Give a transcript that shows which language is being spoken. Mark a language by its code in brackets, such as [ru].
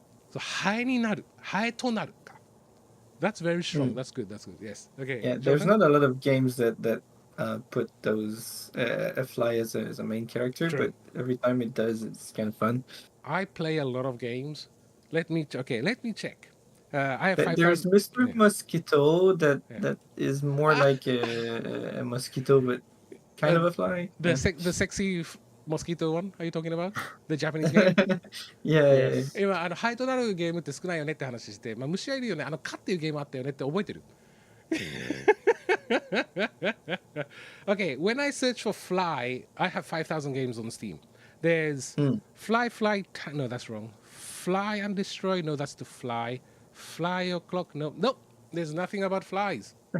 [ja] So ハエになる、ハエとなるか。 [en] That's very strong. That's good. Yes. Okay. Yeah, there's not a lot of games that put those a fly as a main character, True. but every time it does, it's kind of fun. I play a lot of games. Let me check. I have There's Mr. Mosquito that is more Ah. like a mosquito, but kind of a fly. The sexy mosquito one. Are you talking about the Japanese game? Yeah. [ja] 今ハエとなるゲームって少ないよねって話して、虫はいるよね。蚊っていうゲームあったよねって覚えてる [en] Okay, when I search for fly, I have 5,000 games on Steam. There's fly, no, that's wrong. Fly and destroy, no, that's the fly. Fly o'clock, no, there's nothing about flies.